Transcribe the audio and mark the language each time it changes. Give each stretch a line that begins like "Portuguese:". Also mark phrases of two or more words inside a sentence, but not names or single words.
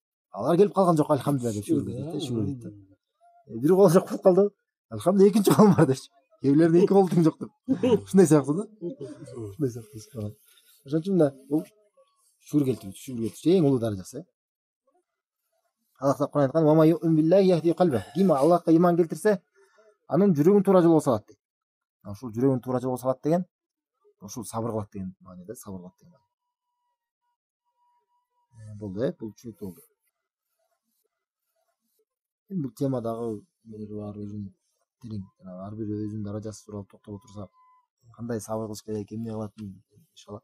Kyrgyz: Алар келип калган жок, алхамдулилlah деп шүгүр дейт да. Бир кол жок болуп калды. Алхамдулилlah экинчи колум бар депчи. Кээ бирлерде эки колу тең жок деп. Ушундай сыяктуу да. Ошон үчүн да бул шүгүр келтирүүчү эң улуу даражасы. Аллах Таала айткан:
Arabic: "ومن يؤمن بالله يهد قلبه."
Kyrgyz: Ким Аллахка иман келтирсе, анын жүрөгүн туура жолго салат дейт. ушул жүрөгүн туура жолго салат деген ушул сабыр кылат деген мааниде, сабыр кылат деген. Болду бул түшүнүктүү болду. Бул темадагы бар өзүнүн терең, ар бир өзүнүн даражасы тууралуу токтолуп отурсак, кандай сабыр кылыш керек, эмне кылатын иншалла.